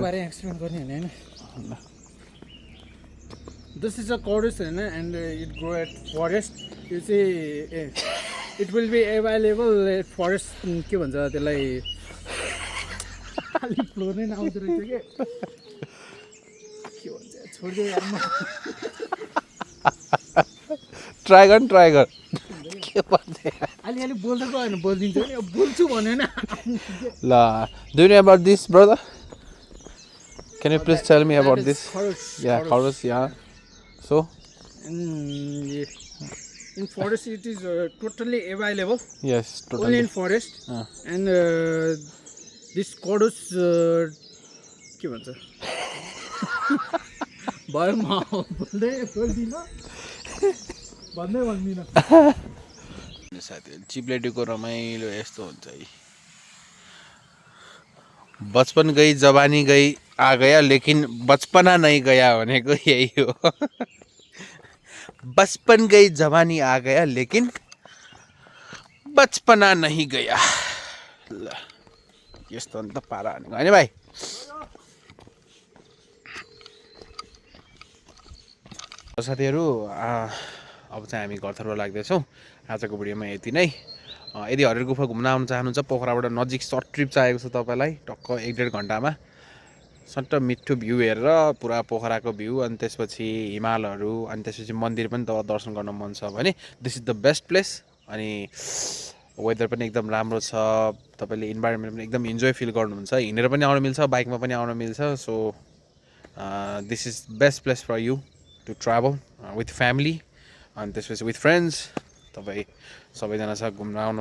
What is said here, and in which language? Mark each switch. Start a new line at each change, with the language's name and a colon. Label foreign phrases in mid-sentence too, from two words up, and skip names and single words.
Nepali: एक्सप्लेन गर्ने हैन
English: This is a Kharos
Nepali: हैन
English: and it grow at forest
Nepali: यो चाहिँ
English: it will be available at forest
Nepali: के भन्छ त्यसलाई अलि फ्लो नै नआउँदो रहेछ के भन्छ छोड्दै यार ट्राई गर के भन्छ अलि बोल्दै गएन बोलिदिन्छ नि बोल्छु भन्यो नि
English: ल do you know about this brother Can you please tell me about this? Yeah, Kharos, yeah. So? In forest it is totally available. Yes, totally. Only in forest. And this Kharos,
Nepali: के भन्छ भयो म बोल्दिन भन्दिन साथीहरु चिप्लेटीको रमाइलो यस्तो हुन्छ है
Hindi: बचपन गई जवानी गई आ गया लेकिन बचपना नहीं गया
Nepali: भनेको यही हो
Hindi: बचपन गई जवानी आ गया लेकिन बचपना नहीं गया
Nepali: ल यस्तो नि त पारा भनेको हैन भाइ साथीहरु अब चाहिँ हामी घरतर्फ लाग्दैछौँ आजको भिडियोमा यति नै यदि हरियर गुफा घुम्न आउन चाहनुहुन्छ पोखराबाट नजिक सर्ट ट्रिप चाहिएको छ तपाईलाई टक्क 1.5 घण्टामा सट्ट मिठो भ्यू हेरेर पुरा पोखराको भ्यू अनि त्यसपछि हिमालहरू अनि त्यसपछि मन्दिर पनि तपाईँ दर्शन गर्न मन छ भने
English: this is the best place
Nepali: अनि वेदर पनि एकदम राम्रो छ तपाईले इन्भाइरोमेन्ट पनि एकदम इन्जोय फिल गर्नुहुन्छ हिँडेर पनि आउन मिल्छ बाइकमा पनि आउन मिल्छ
English: so this is best place for you to travel with family
Nepali: अनि त्यसपछि
English: with friends
Nepali: तपाईँ सबैजनासँग घुम्न आउन